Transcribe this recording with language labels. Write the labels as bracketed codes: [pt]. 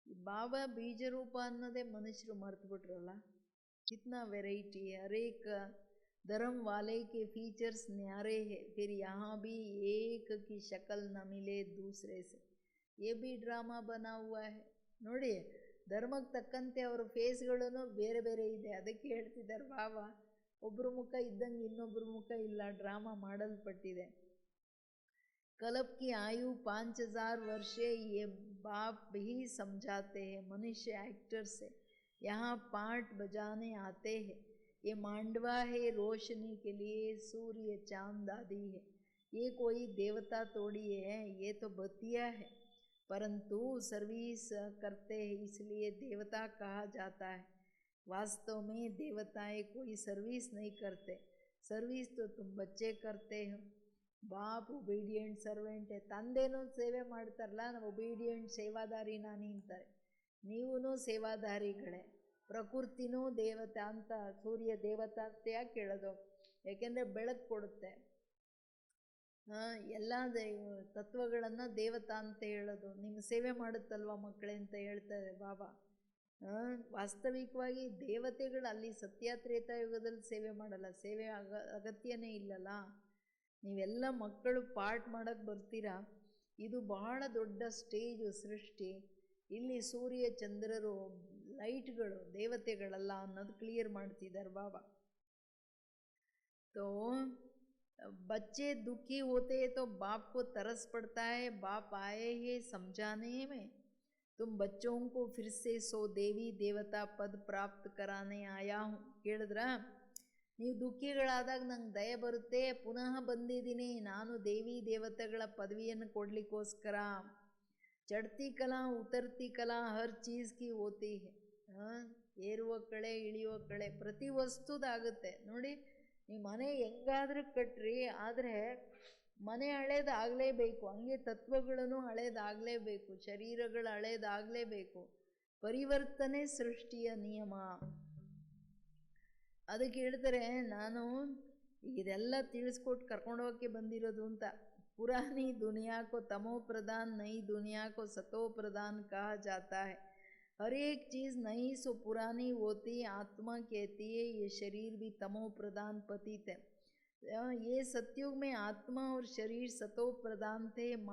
[kn] ಬಾಬಾ ಬೀಜ ರೂಪ ಅನ್ನೋದೇ ಮನುಷ್ಯರು ಮರ್ತು ಬಿಟ್ರಲ್ಲ. [hi] कितना वैरायटी है, हर एक धर्म वाले के फीचर्स न्यारे है, फिर यहाँ भी एक की शक्ल न मिले दूसरे से, ये भी ಡ್ರಾಮಾ ಬನಾ ಹುआ है. [kn] ನೋಡಿ, ಧರ್ಮಕ್ಕೆ ತಕ್ಕಂತೆ ಅವರ ಫೇಸ್ಗಳೂ ಬೇರೆ ಬೇರೆ ಇದೆ. ಅದಕ್ಕೆ ಹೇಳ್ತಿದ್ದಾರೆ ಬಾಬಾ, ಒಬ್ಬರು ಮುಖ ಇದ್ದಂಗೆ ಇನ್ನೊಬ್ಬರು ಮುಖ ಇಲ್ಲ, ಡ್ರಾಮಾ ಮಾಡಲ್ಪಟ್ಟಿದೆ. [hi] कल्प की आयु 5000 वर्ष है, ये बाप भी समझाते हैं. मनुष्य एक्टर से यहाँ पार्ट बजाने आते हैं. ये मांडवा है, रोशनी के लिए सूर्य चांद आदि है. ये कोई देवता थोड़ी है, ये तो बतिया है, परंतु सर्विस करते हैं इसलिए देवता कहा जाता है. वास्तव में देवताएं कोई सर्विस नहीं करते, सर्विस तो तुम बच्चे करते हो. [en] ಬಾಪ್ obedient servant. [kn] ತಂದೆನೂ ಸೇವೆ ಮಾಡ್ತಾರಲ್ಲ, ನಾವು ಒಬೀಡಿಯೆಂಟ್ ಸೇವಾದಾರಿ ನಾನು ಅಂತಾರೆ. ನೀವೂ ಸೇವಾದಾರಿಗಳೇ. ಪ್ರಕೃತಿನೂ ದೇವತೆ ಅಂತ, ಸೂರ್ಯ ದೇವತೆ ಅಂತ ಯಾಕೆ ಹೇಳೋದು? ಯಾಕೆಂದರೆ ಬೆಳಕು ಕೊಡುತ್ತೆ. ಎಲ್ಲ ತತ್ವಗಳನ್ನು ದೇವತಾ ಅಂತ ಹೇಳೋದು. ನಿಮ್ಮ ಸೇವೆ ಮಾಡುತ್ತಲ್ವ ಮಕ್ಕಳೇ ಅಂತ ಹೇಳ್ತಾರೆ ಬಾಬಾ. ವಾಸ್ತವಿಕವಾಗಿ ದೇವತೆಗಳು ಅಲ್ಲಿ ಸತ್ಯಾತ್ರೇತಾಯುಗದಲ್ಲಿ ಸೇವೆ ಮಾಡಲ್ಲ, ಸೇವೆ ಅಗತ್ಯನೇ ಇಲ್ಲಲ್ಲ. ನೀವೆಲ್ಲ ಮಕ್ಕಳು ಪಾರ್ಟ್ ಮಾಡೋಕ್ಕೆ ಬರ್ತೀರಾ. ಇದು ಬಹಳ ದೊಡ್ಡ ಸ್ಟೇಜು ಸೃಷ್ಟಿ. ಇಲ್ಲಿ ಸೂರ್ಯ ಚಂದ್ರರು ಲೈಟ್ಗಳು, ದೇವತೆಗಳಲ್ಲ ಅನ್ನೋದು ಕ್ಲಿಯರ್ ಮಾಡ್ತಿದ್ದಾರೆ ಬಾಬಾ. [hi] तो बच्चे दुखी होते हैं तो बाप को तरस पड़ता है. बाप आए हैं समझाने में, तुम बच्चों को फिर से सो देवी देवता पद प्राप्त कराने आया हूँ. [kn] ಕೇಳಿದ್ರ? ನೀವು ದುಃಖಿಗಳಾದಾಗ ನಂಗೆ ದಯೆ ಬರುತ್ತೆ, ಪುನಃ ಬಂದಿದ್ದೀನಿ ನಾನು ದೇವಿ ದೇವತೆಗಳ ಪದವಿಯನ್ನು ಕೊಡಲಿಕ್ಕೋಸ್ಕರ. [hi] ಚಡ್ತಿ ಕಲಾ ಉತರ್ತಿ ಕಲಾ ಹರ್ ಚೀಸ್ ಕಿ ಹೋತಿ ಹೇ. [kn] ಏರುವ ಕಳೆ ಇಳಿಯುವ ಕಳೆ ಪ್ರತಿ ವಸ್ತುದಾಗುತ್ತೆ. ನೋಡಿ, ನೀವು ಮನೆ ಹೆಂಗಾದ್ರೂ ಕಟ್ರಿ, ಆದರೆ ಮನೆ ಹಳೇದಾಗಲೇಬೇಕು. ಹಂಗೆ ತತ್ವಗಳನ್ನು ಹಳೇದಾಗಲೇಬೇಕು, ಶರೀರಗಳು ಹಳೇದಾಗಲೇಬೇಕು. ಪರಿವರ್ತನೆ ಸೃಷ್ಟಿಯ ನಿಯಮ. ಅದಕ್ಕೆ ಹೇಳ್ತಾರೆ, ನಾನು ಇದೆಲ್ಲ ತಿಳಿಸ್ಕೊಟ್ಟು ಕರ್ಕೊಂಡೋಗಕ್ಕೆ ಬಂದಿರೋದು ಅಂತ. [hi] ಪುರಾನಿ ದುನಿಯಾ ಕೋ ತಮೋ ಪ್ರಧಾನ್, ನई दुनिया को सतो प्रधान कहा जाता है. हर एक चीज़ नई सो पुरानी होती. आत्मा कहती है ये शरीर भी तमो प्रधान पतित है. ये सतयुग में आत्मा और शरीर सतो प्रधान थे.